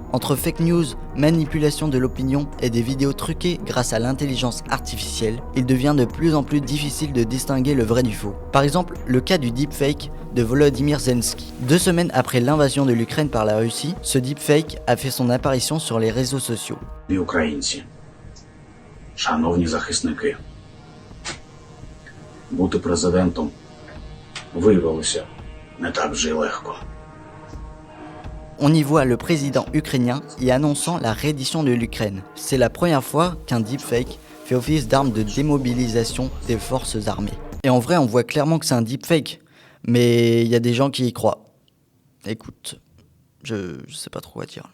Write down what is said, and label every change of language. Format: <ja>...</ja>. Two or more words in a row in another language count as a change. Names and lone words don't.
<fr>Entre</fr> <en>fake news,</en> <fr>manipulation de l'opinion et des vidéos truquées grâce à l'intelligence artificielle, il devient de plus en plus difficile de distinguer le vrai du faux. Par exemple, le cas du deepfake de Volodymyr Zelensky. 2 semaines après l'invasion de l'Ukraine par la Russie, ce deepfake a fait son apparition sur les réseaux sociaux.</fr> <uk>Українці, шановні захисники, бути президентом виявилося не так вже й легко.</uk> <fr>On y voit le président ukrainien y annonçant la reddition de l'Ukraine. C'est la première fois qu'un deepfake fait office d'arme de démobilisation des forces armées. Et en vrai, on voit clairement que c'est un deepfake, mais il y a des gens qui y croient. Écoute, je sais pas trop quoi dire.</fr>